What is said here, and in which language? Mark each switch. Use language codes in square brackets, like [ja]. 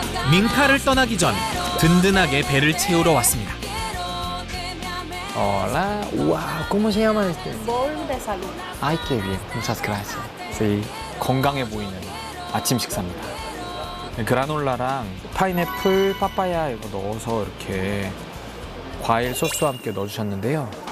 [ko] 밍카를 떠나기 전 든든하게 배를 채우러 왔습니다. [es] Hola, wow, ¿cómo se llama este? Bowl de salud. Ay, qué bien, muchas gracias. [ko] Sí, 건강해 보이는 아침 식사입니다. 그라놀라랑 파인애플, 파파야 이거 넣어서 이렇게 과일 소스와 함께 넣어주셨는데요.